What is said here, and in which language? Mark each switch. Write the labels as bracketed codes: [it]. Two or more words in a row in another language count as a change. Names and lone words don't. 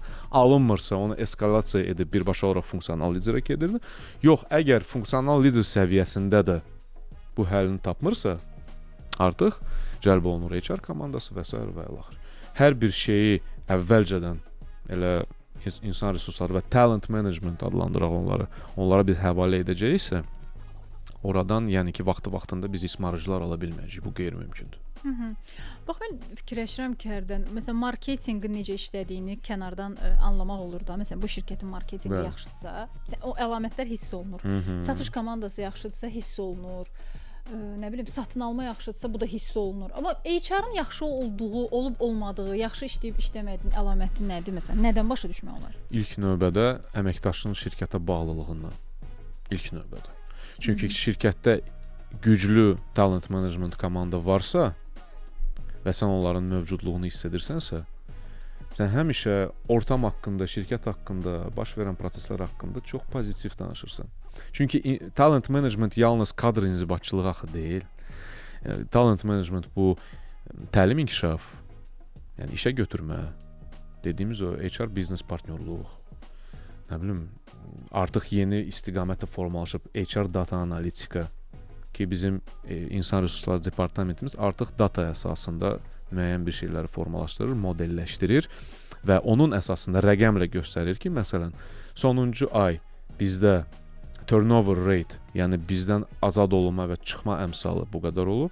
[az] Alınmırsa onu eskalasiya edib birbaşa olaraq funksional liderə gedir. Yox, əgər funksional lider səviyyəsində də bu həllini tapmırsa, artıq cəlb olunur HR komandası və s. və ilaxır. Hər bir şeyi əvvəlcədən elə insan resursları və [en] talent management [az] adlandıraq onlara biz həvalə edəcəyiksə, oradan yəni ki, vaxtında biz ismarıcılar ala bilməyəcəyik. Bu qeyri-mümkündür. Bax, mən fikirləşirəm ki, hərdən məsələn marketinqin necə işlədiyini kənardan anlamaq olur da. Məsələn, bu şirkətin marketinqi yaxşıdsa, o əlamətlər hiss olunur. Satış komandası yaxşıdsa hiss olunur. Nə bilim, satın alma yaxşıdsa bu da hiss olunur. Amma HR-ın yaxşı olduğu, olub-olmadığı, yaxşı işləyib işləmədiyin əlaməti nədir məsələn? Nədən başa düşmək olar? İlk növbədə əməkdaşının şirkətə bağlılığından. İlk növbədə. Çünki şirkətdə güclü [en] talent management [az] komanda varsa və sən onların mövcudluğunu hiss edirsənsə, sən həmişə ortam haqqında, şirkət haqqında, baş verən proseslər haqqında çox pozitiv danışırsan. Çünki [en] talent management [az] yalnız kadr inzibatçılığı axı deyil. [en] Talent management [az] bu təlim inkişaf, yəni işə götürmə, dediyimiz o HR biznes partnyorluq, nə bilim, artıq yeni istiqamətdə formalaşıb HR data analitika ki, bizim insan resursları departamentimiz artıq data əsasında müəyyən bir şeyləri formalaşdırır, modelləşdirir və onun əsasında rəqəmlə göstərir ki, məsələn, sonuncu ay bizdə [en] turnover rate, [az] yəni bizdən azad olma və çıxma əmsalı bu qədər olub.